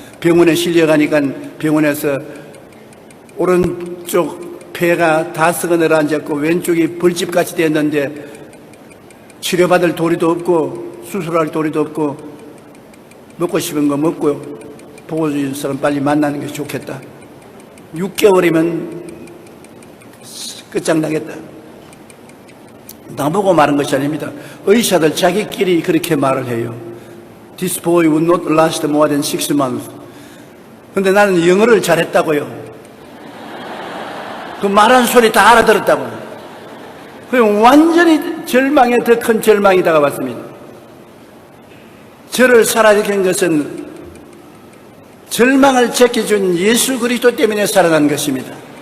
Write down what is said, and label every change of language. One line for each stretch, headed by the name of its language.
Korean: 병원에 실려가니까 병원에서 오른쪽 폐가 다 썩어 내려앉았고 왼쪽이 벌집같이 됐는데 치료받을 도리도 없고 수술할 도리도 없고 먹고 싶은 거 먹고 보고 싶은 사람 빨리 만나는 게 좋겠다. 6개월이면 끝장나겠다. 나보고 말한 것이 아닙니다. 의사들 자기끼리 그렇게 말을 해요.
English: This boy would not last more than 6 months.
Korean: 근데 나는 영어를 잘했다고요. 그 말한 소리 다 알아들었다고. 그럼 완전히 절망에 더 큰 절망이 다가왔습니다. 저를 살아있는 것은 절망을 제껴준 예수 그리스도 때문에 살아난 것입니다.